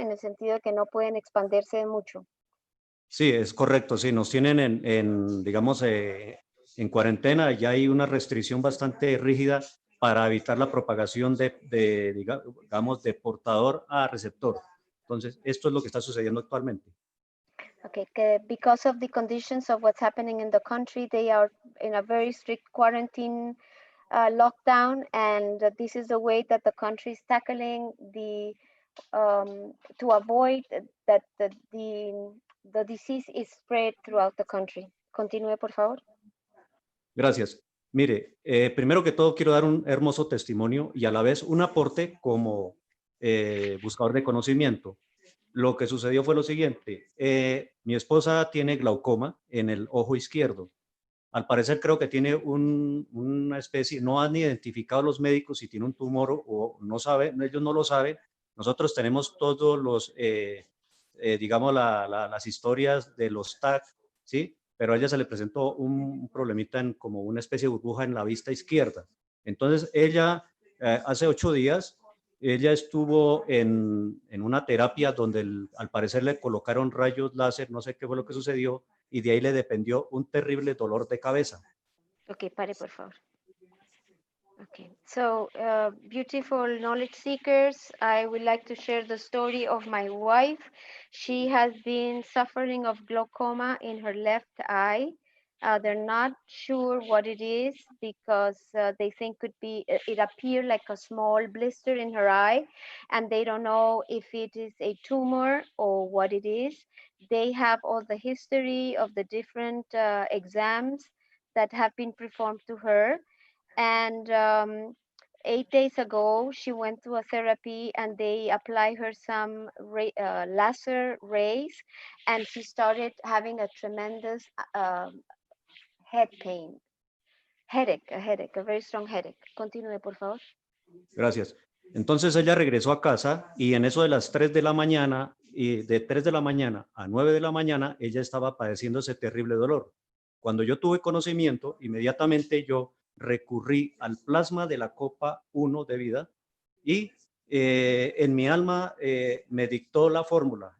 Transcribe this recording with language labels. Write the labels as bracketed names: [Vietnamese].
[Spanish] En el sentido de que no pueden expandirse mucho. Sí, es correcto, sí, nos tienen digamos, en cuarentena. Ya hay una restricción bastante rígida para evitar la propagación digamos, de portador a receptor. Entonces, esto es lo que está sucediendo actualmente. [English] Okay, because of the conditions of what's happening in the country, they are in a very strict quarantine lockdown, and this is the way that the country is tackling the to avoid that the disease is spread throughout the country. [Spanish] Continúe, por favor. Gracias. Mire, primero que todo quiero dar un hermoso testimonio y a la vez un aporte como buscador de conocimiento. Lo que sucedió fue lo siguiente. Mi esposa tiene glaucoma en el ojo izquierdo. Al parecer creo que tiene una especie, no han identificado los médicos si tiene un tumor o no saben, ellos no lo saben. Nosotros tenemos todos los, digamos, las historias de los TAC, ¿sí? Pero a ella se le presentó un problemita como una especie de burbuja en la vista izquierda. Entonces ella, hace 8 días, ella estuvo en una terapia donde al parecer le colocaron rayos láser, no sé qué fue lo que sucedió, y de ahí le dependió un terrible dolor de cabeza. Ok, pare por favor. [English] Okay, so beautiful knowledge seekers, I would like to share the story of my wife. She has been suffering of glaucoma in her left eye They're not sure what it is because they think it appeared like a small blister in her eye, and they don't know if it is a tumor or what it is. They have all the history of the different exams that have been performed to her. And 8 days ago, she went through a therapy and they apply her some laser rays, and she started having a tremendous head pain, a very strong headache. [Spanish] Continúe, por favor. Gracias. Entonces ella regresó a casa y en eso de las 3 de la mañana, y de 3 de la mañana a 9 de la mañana, ella estaba padeciendo ese terrible dolor. Cuando yo tuve conocimiento, inmediatamente yo recurrí al plasma de la copa 1 de vida y en mi alma me dictó la fórmula.